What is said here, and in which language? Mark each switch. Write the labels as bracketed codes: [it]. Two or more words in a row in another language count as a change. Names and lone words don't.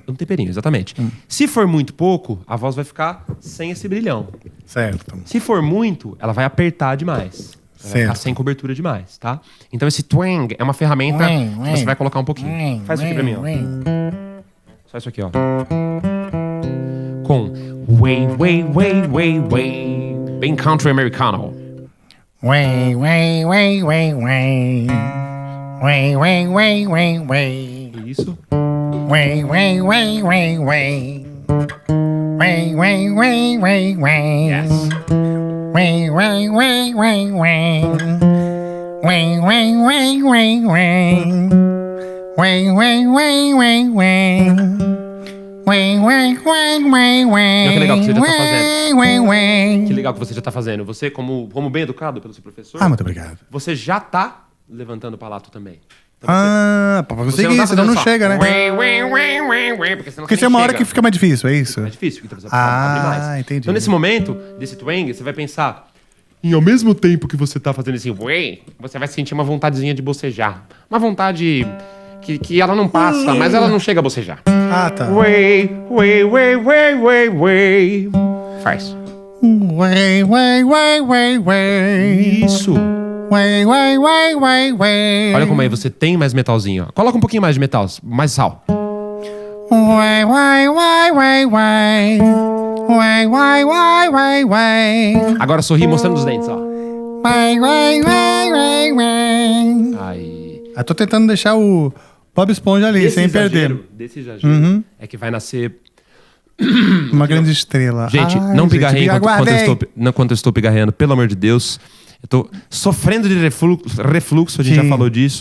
[pt] Um temperinho, exatamente. Se for muito pouco, a voz vai ficar sem esse brilhão. Certo. Se for muito, ela vai apertar demais. Ela vai ficar sem cobertura demais, tá? Então esse twang é uma ferramenta que você vai colocar um pouquinho. Faz isso aqui pra mim, ó. Só isso aqui, ó. Com way, way, way, way, way. Bem country americano. Way, way, way, way, way. Way, way, way, way, way. Isso. Way, way, way, way, way. Way, way, way, way, way. Yes. Way, way, way, way, way. Way, way, way, way, way. Way, way, way, way, way. Way, way, way, way, way. Olha que legal que você já tá fazendo. Way, way. Que legal que você já tá fazendo. Você, como bem educado pelo seu professor, Muito obrigado. você já tá levantando o palato também. Então Pra conseguir tá isso, senão fazendo não só chega, né? Porque senão Porque você tem uma nem hora chega. que fica mais difícil, é isso? É difícil, então você precisa abrir mais. Entendi. Então nesse momento, desse twang, você vai pensar... E ao mesmo tempo que você tá fazendo esse way, você vai sentir uma vontadezinha de bocejar. Uma vontade que ela não passa, mas ela não chega a bocejar. Tá. Way, way, way, way, way, way. Faz. Way, way, way, way, way. Isso. Way, way, way, way, way. Olha como aí você tem mais metalzinho, ó. Coloca um pouquinho mais de metal, mais sal. Way, way, way, way, way. Way, way, way, way, way. Agora sorri mostrando os dentes, ó. Way, way, way, way, way. Aí. Eu tô tentando deixar o Bob Esponja ali, sem perder. Desse exagero é que vai nascer... Uma grande estrela. Gente, Ai, não pigarreiem me enquanto aguardem. eu estou pigarreando, pelo amor de Deus. Eu tô sofrendo de refluxo, a gente já falou disso.